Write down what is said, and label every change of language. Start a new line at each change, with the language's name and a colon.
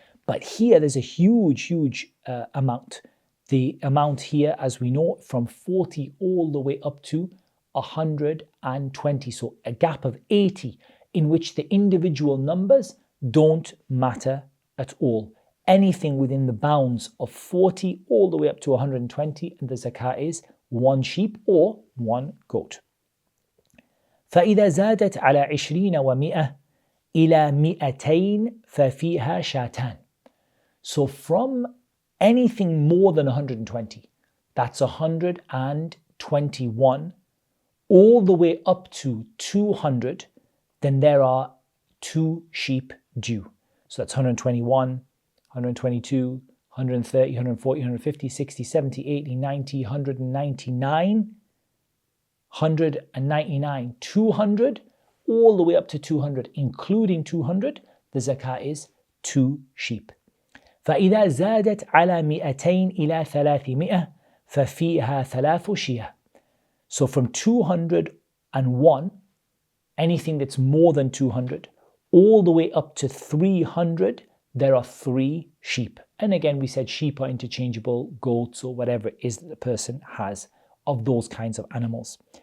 English: But here there's a huge amount. The amount here, as we know, from 40 all the way up to 120. So a gap of 80 in which the individual numbers don't matter at all. Anything within the bounds of 40 all the way up to 120, and the zakah is one sheep or one goat.
Arabic: فإذا زادت على 20 و100 إلى 200 ففيها شاتان.
English: So from anything more than 120, that's 121, all the way up to 200, then there are two sheep due. So that's 121, 122, 130, 140, 150, 60, 70, 80, 90, 199, 199, 200, all the way up to 200, including 200, the zakah is two sheep.
Arabic: فإذا زادت على 200 إلى 300 ففيها ثلاث شياه.
English: So from 201, anything that's more than 200, all the way up to 300, there are three sheep. And again, we said sheep are interchangeable, goats or whatever it is that the person has of those kinds of animals.